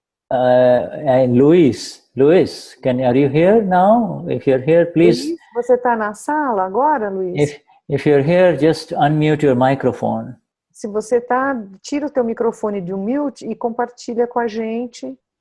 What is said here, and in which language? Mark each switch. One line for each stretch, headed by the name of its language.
English: And Luis, are you here now? If you're here, please.
Portuguese: Luis, você está na sala agora, Luis?
English: If you're here, just unmute your microphone.
Portuguese: Se você está, tira o teu microfone de mute e compartilha com a gente.